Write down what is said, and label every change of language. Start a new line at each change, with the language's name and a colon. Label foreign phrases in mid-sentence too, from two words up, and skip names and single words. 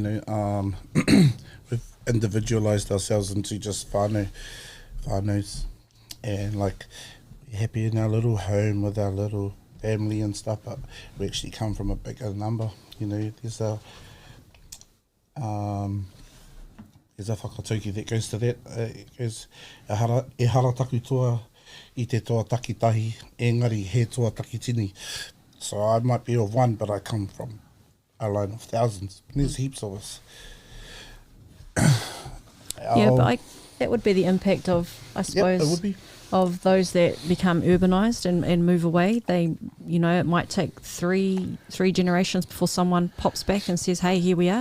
English: We've individualized ourselves into just whānaus, and like we're happy in our little home with our little family and stuff, but we actually come from a bigger number. There's a whakatauki that goes to that. It goes,
Māori: e hara taku toa I te toa takitahi, engari he toa takitini.
English: So I might be of one, but I come from a line of thousands. There's heaps of us. But that would be the impact of, I suppose, it would be. Of those that become urbanised and move away. They, it might take three generations before someone pops back and says, "Hey, here we are."